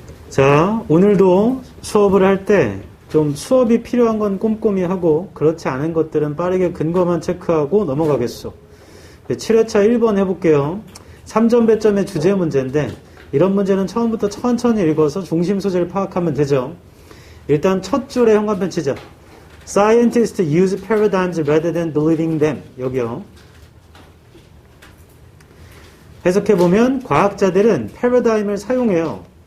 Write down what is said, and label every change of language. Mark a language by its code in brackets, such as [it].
[ko] 자, 오늘도 수업을 할 때 좀 수업이 필요한 건 꼼꼼히 하고 그렇지 않은 것들은 빠르게 근거만 체크하고 넘어가겠소. 7회차 1번 해볼게요. 3점 배점의 주제 문제인데 이런 문제는 처음부터 천천히 읽어서 중심 소재를 파악하면 되죠. 일단 첫 줄에 형광펜 치자. [en] Scientists use paradigms rather than believing them. [ko] 여기요. 해석해보면 과학자들은 패러다임을 사용해요.